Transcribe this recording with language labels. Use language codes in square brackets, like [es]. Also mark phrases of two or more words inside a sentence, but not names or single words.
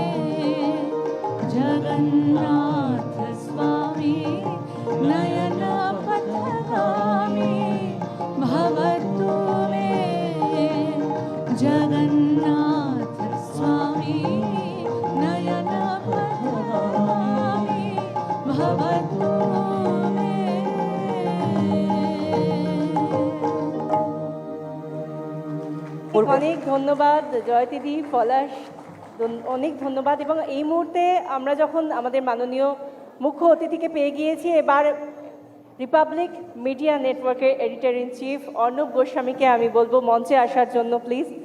[sa] जगन्नाथ स्वामी नयन पथगामी भवतु मे जगन्नाथ स्वामी नयन पथगामी भवतु मे [bn] অনেক ধন্যবাদ জয়তিদি পলাশ অনেক ধন্যবাদ এবং এই মুহূর্তে আমরা যখন আমাদের মাননীয় মুখ্য অতিথিকে পেয়ে গিয়েছি এবার রিপাবলিক মিডিয়া নেটওয়ার্কের [en] editor in chief [bn] অর্ণব গোস্বামীকে আমি বলবো মঞ্চে আসার জন্য প্লিজ